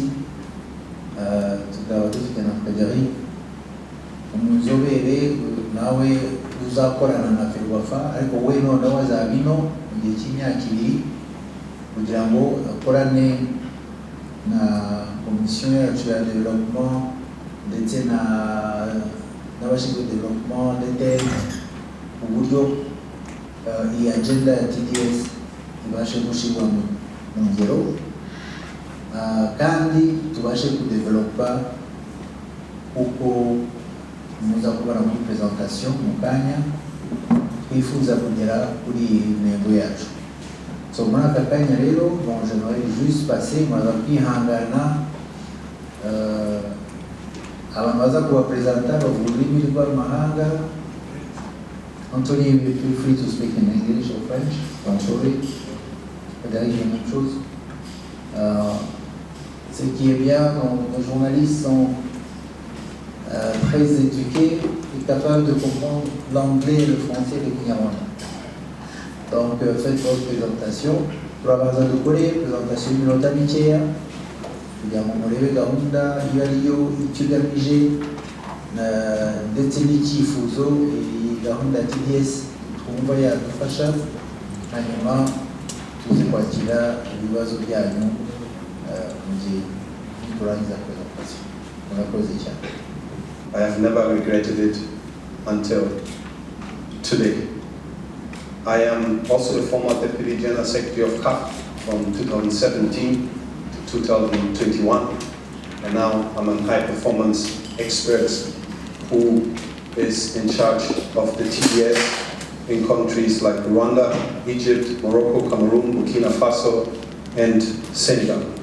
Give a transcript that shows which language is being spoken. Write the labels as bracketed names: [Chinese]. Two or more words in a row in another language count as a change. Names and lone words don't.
[Kinyarwanda] Tukaba dufite na Frederic umunzobere nawe uzakorana na Ferwafa, ariko we noneho azaba ino mu gihe cy'imyaka 2 kugira ngo akorane na komisiyo yacu ya development ndetse n'abashinzwe development ndetse uburyo iyi agenda ya TDS ibashe gushyirwa mu ngero, kandi tubashe kudevelopa uko muza kubara muri presentation mu kanya twifuza kugera kuri iyi ntego yacu. So muri aka kanya rero [French] je vais juste passer [Kinyarwanda] muraza kwihangana abantu baza kubapresenta bavuga ururimi rw'amahanga. [English] Anthony, feel free to speak in English or French, don't worry. [French] Frédéric, la même chose. Ce qui est bien, nos journalistes sont très éduqués et capables de comprendre l'anglais, le français et le kinyarwanda. Donc faites votre présentation. [Kinyarwanda] Turabaza dukore presentation y'iminota mikeya kugira ngo murebe gahunda iyo ariyo, icyo igamije ndetse n'icyifuzo iyi gahunda ya TDS twumva yadufasha, hanyuma tuzi kwakira ibibazo byanyu mu gihe turangiza presentation. Murakoze cyane. [English] I have never regretted it until today. I am also the former Deputy General Secretary of CAF from 2017 to 2021, and now I'm a high performance expert who is in charge of the TDS in countries like Rwanda, Egypt, Morocco, Cameroon, Burkina Faso, and Senegal.